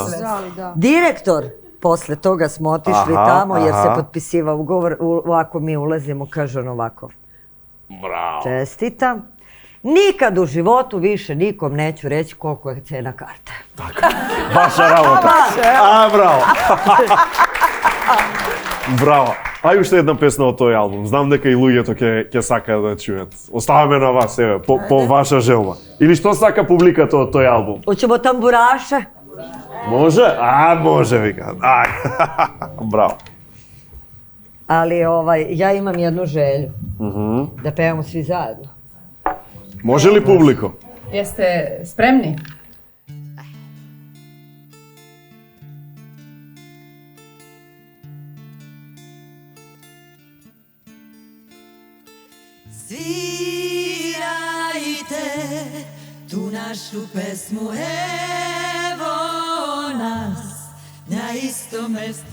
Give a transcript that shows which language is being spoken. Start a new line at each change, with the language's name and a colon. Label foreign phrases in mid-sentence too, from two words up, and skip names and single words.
Serbian: Direktor, posle toga smo otišli tamo jer se potpisivao ugovor, ovako mi ulazimo, kaže on ovako. Bravo. Čestitam. Nikad u životu više nikom neću reći koliko je cena karte. Tako, vaša работа. A, bravo.
Macedonian: Браво. Ај уште една песна од тој албум. Знам дека и луѓето ќе сакаат да чујат. Оставаме на вас, еве, по ваша желба. Или што сака публиката од тој албум?
Serbian: Hoćemo tamburaše?
Macedonian: Може? А, може, вика. Ај. Браво.
Serbian: Ali ja imam jednu želju. Da pevamo svi zajedno. Može li publiko? Jeste spremni? Svirajte tu našu pesmu, evo nas na istom mestu.